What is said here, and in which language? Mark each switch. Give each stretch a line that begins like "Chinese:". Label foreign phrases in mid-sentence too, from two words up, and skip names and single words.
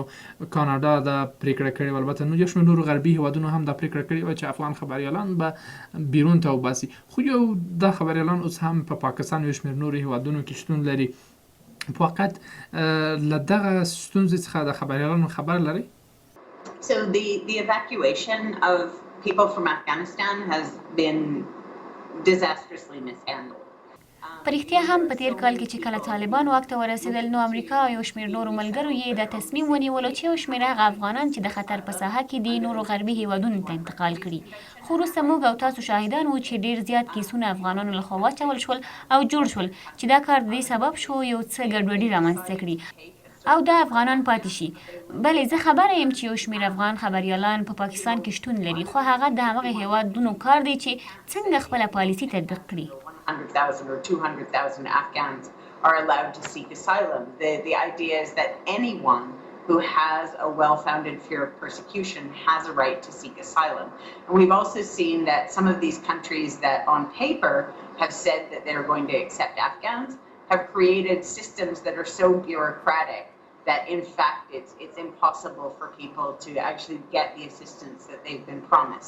Pashto: کاناډا دا پریکړه کړې وه، البته یو شمېر نورو غربي هیوادونو هم دا پریکړه کړې وه چې افغان خبریالان به بیرون ته وباسي، خو یو دا خبریالان اوس هم په پاکستان یو شمېر نورو هیوادونو کې شتون لري. فقط له دغه ستونزې څخه د خبریالانو خبر لري؟
English: So the evacuation of people from Afghanistan has been disastrously mishandled.
Pashto: په رښتیا هم په تیر کال کې چې کله طالبان واک ته ورسېدل، نو امریکا او یو شمېر نورو ملګرو یې دا تصمیم ونیولو چې یو شمېر هغه افغانان چې د خطر په ساحه کې دي نورو غربي هیوادونو ته انتقال کړي. خو وروسته موږ او تاسو شاهدان وو چې ډېر زیات کیسونه افغانانو لخوا واچول شول او جوړ شول چې دا کار د دې سبب شو یو څه ګډوډي رامنځته کړي او دا افغانان پاتې شي. بلې زه خبره یم چې یو شمېر افغان خبریالان په پاکستان کې شتون لري، خو هغه د همغه هیوادونو کار دی چې څنګه خپله پالیسي تطبیق کړي.
English: 100,000 or 200,000 Afghans are allowed to seek asylum. The idea is that anyone who has a well-founded fear of persecution has a right to seek asylum. And we've also seen that some of these countries that on paper have said that they're going to accept Afghans have created systems that are so bureaucratic that in fact it's impossible for people to actually get the assistance that they've been promised.